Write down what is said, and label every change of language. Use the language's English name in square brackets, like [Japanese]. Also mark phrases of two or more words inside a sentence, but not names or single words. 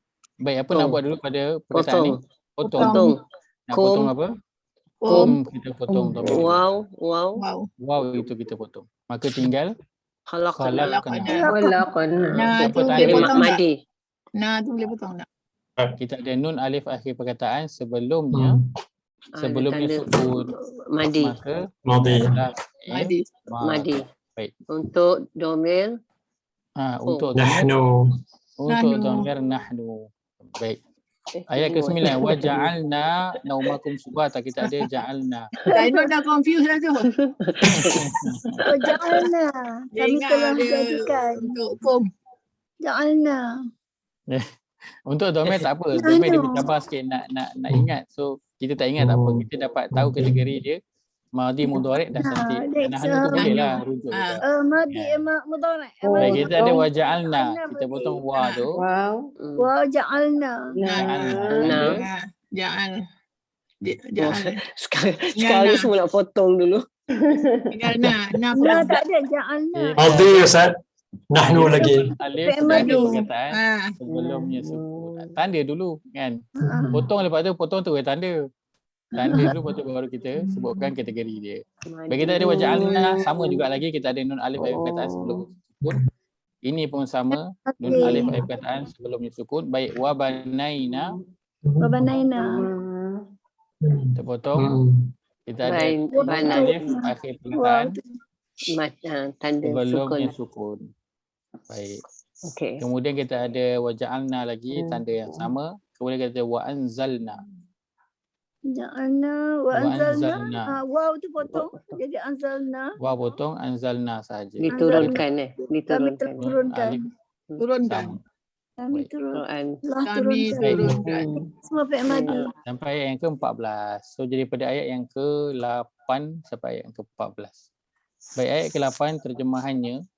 [Malay] Baik, apa nak buat dulu pada perkataan ni? Potong. Nak potong apa? Kita potong. Wow itu kita potong. Maka tinggal khalaqna. Nah, tu boleh potong tak? Madi. Nah, tu boleh potong tak? Kita ada nun alif akhir perkataan sebelumnya sukun. Madi. Maka Madi. Baik. Untuk domir. Untuk Nahnu. [Arabic] domir nahnu. [Malay] Baik. Ayat ke-9, [Arabic] wa ja'alna naumakum subata. [Malay] Kita ada ja'alna. Saya dah confuse dah tu. Ja'alna. Kami telah jadikan. Untuk kum. Ja'alna. Untuk domir tak apa. Domir dia bercabar sikit nak ingat. So kita tak ingat tak apa. Kita dapat tahu kategori dia [Arabic] Madi mudhari [Malay] dah cantik. next, Nahnu tu boleh lah rujuk kita. [Arabic] madi mudhari. [Malay] Baik, kita ada Potong. waja'alna. Ja'alna Kita madi. potong wa tu. [Arabic] Wa ja'alna. [Malay] Ja'alna. Jangan. Oh, Jangan. sekali semua nak potong dulu. Nah, Nah, tak ada ja'alna. Madi Ustaz. Nahnu lagi. Alif Fi'il dan madi. perkataan sebelumnya sukun. Tanda dulu kan. Potong lepas tu potong tu tanda. Tanda dulu lepas tu baru kita sebutkan kategori dia. Bagi kita ada waja'alna sama juga lagi kita ada nun alif alif perkataan sebelum sukun. Ini pun sama nun alif alif perkataan sebelumnya sukun. Baik [Arabic] wa banaina Wa banaina. [Malay] kita potong. Kita ada Baik, nun bana. alif akhir perkataan Tanda sukun. sebelumnya sukun. Baik. Okey. Kemudian kita ada waja'alna lagi tanda yang sama. Kemudian kita ada [Arabic] wa anzalna. Ja'alna wa [Malay] Wa anzalna. anzalna. Waw tu potong jadi anzalna. Wa potong anzalna saja. Diturunkan Kami diturunkan. turunkan. Alif Turunkan. sama. Kami Baik. turun. Quran. Telah Kami turunkan. turunkan. Semua fi'il madi. Sampai ayat yang ke-14. So jadi pada ayat yang ke-8 sampai ayat yang ke-14. Baik, ayat ke-8 terjemahannya.